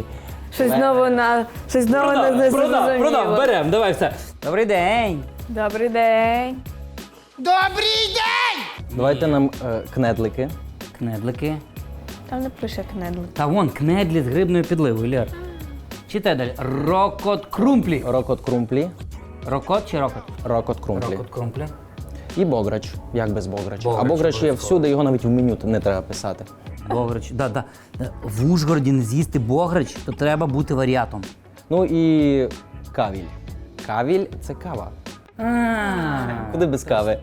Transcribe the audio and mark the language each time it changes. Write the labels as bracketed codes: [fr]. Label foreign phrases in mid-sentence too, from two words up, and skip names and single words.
[uk] Щось знову не зрозуміло. Продав, берем, давай все. Добрий день. Добрий день. Давайте нам кнедлики. Кнедлики. Там не пише кнедлик. Та вон, кнедлі з грибною підливою, Лєр. Читай далі. Рокот крумплі. Рокот крумплі. Рокот чи рокот? Рокот крумплі. Рокот крумплі. І бограч. Як без бограча? Бограч, А бограч є обов'язково. всюди, його навіть в меню не треба писати. Бограч. Да. В Ужгороді не з'їсти бограч, то треба бути варіатом. Ну і кавіль. Кавіль – це кава. Куди без кави?